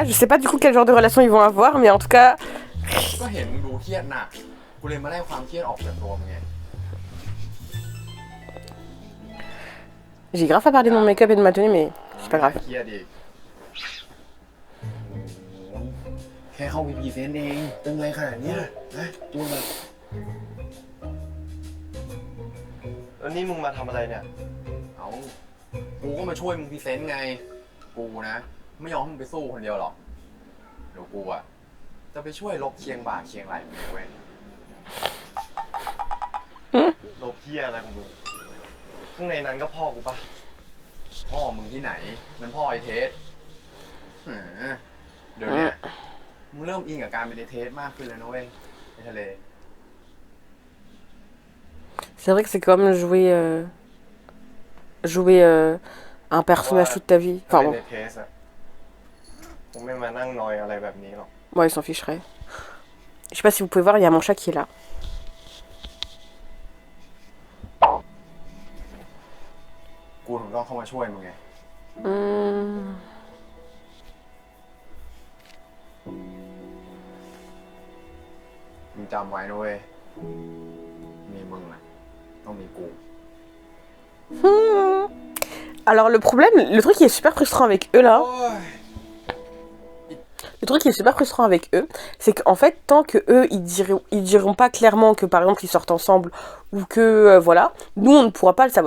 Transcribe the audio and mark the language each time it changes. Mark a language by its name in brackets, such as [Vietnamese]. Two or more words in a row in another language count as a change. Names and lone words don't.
[French] Je sais pas du coup quel genre de relation ils vont avoir, mais en tout cas, [Thai] ก็เห็นมึงดูเครียดหนักกูเลยมาไล่ความเครียดออกจากตัวมึงไง [French] j'ai grave à parler de mon make-up et de ma tenue, mais c'est pas grave. [Thai] เครียดอีกแค่เข้าไปพรีเซนต์เองตึงอะไรขนาดเนี้ยนะจูนมา แล้วนี่มึงมาทำอะไรเนี่ย เอากูก็มาช่วยมึงพรีเซนต์ไงกูนะไม่ยอมให้มึงไปสู้คนเดียวหรอกเดี๋ยวกูอะจะไปช่วยลบเคียงบ่าเคียงไหล่มึงเว้ย โลบเพี้ยอะไรของมึงข้างในนั้นก็พ่อกูปะ พ่อมึงที่ไหนมันพ่อไอเทสเดี๋ยวเนี้ยมึงเริ่มอินกับการเป็นไอเทสมากขึ้นแล้วนะเว้ยไอทะเล [French] C'est vrai que c'est comme jouer un personnage toute ta vie. [Thai] ถ้า [French] Enfin [Thai] เป็น [French] bon, [Thai] ในเทสอะผมไม่มานั่งนอยอะไรแบบนี้หรอก [French] moi il s'en ficherait. Je sais pas si vous pouvez voir, il y a mon chat qui est là. [Thai] กูถึงต้องเข้ามาช่วยมึงไง Hmm. มึงจำไว้นะเว้ยมีมึงอะต้องมีกู [French] Alors le problème, le truc qui est super frustrant avec eux là, [Thai] โอ้ย [French] le truc qui est super frustrant avec eux, c'est qu'en fait tant que eux ils diront pas clairement que par exemple ils sortent ensemble ou que voilà, nous on ne pourra pas le savoir.